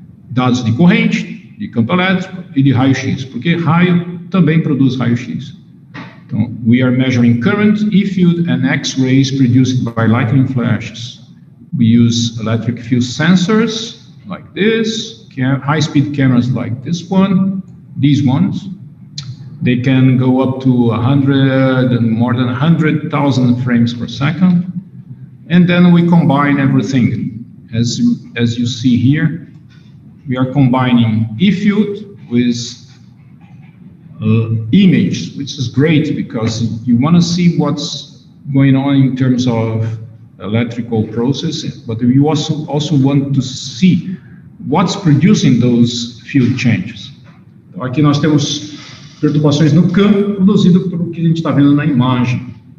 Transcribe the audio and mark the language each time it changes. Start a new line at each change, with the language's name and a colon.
Portuguese: Dados de corrente, de campo elétrico e de raio-x, porque raio também produz raio-x.
English: Então, we are measuring current, E-field and X-rays produced by lightning flashes. We use electric field sensors like this, high-speed cameras like this one, these ones. They can go up to 100 and more than 100,000 frames per second. And then we combine everything. As you see here, we are combining E-field with image, which is great because you want to see what's going on in terms of electrical process, but you also want to see what's producing those field changes.
Portuguese: Então, aqui nós temos perturbações no campo produzido pelo que a gente está vendo na imagem.